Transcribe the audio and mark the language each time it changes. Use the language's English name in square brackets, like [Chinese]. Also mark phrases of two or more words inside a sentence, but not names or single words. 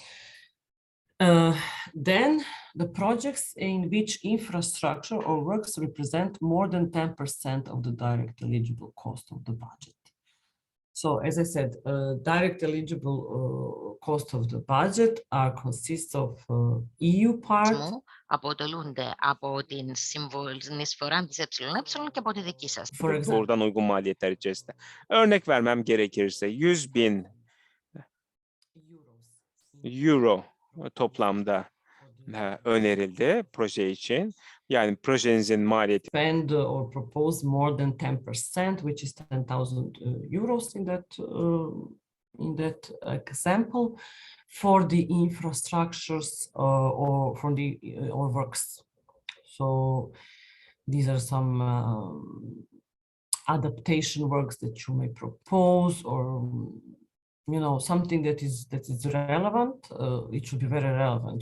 [English] Then the projects in which infrastructure or works represent more than 10% of the direct eligible cost of the budget. So as I said, direct eligible cost of the budget consists of EU part. [Greek] Αποτελούνται από την συνεισφορά της ΕΕ και από τη δική σας. [English] For example, [Turkish] Doğrudan uygun maliyetler içerisinde. Örnek vermem gerekirse 100.000 euro toplamda önerildi proje için. Yani projenizin maliyeti [English] spend or propose more than 10%, which is 10,000 euros in that example, for the infrastructures or for the works. So these are some adaptation works that you may propose, or you know, something that is relevant, it should be very relevant.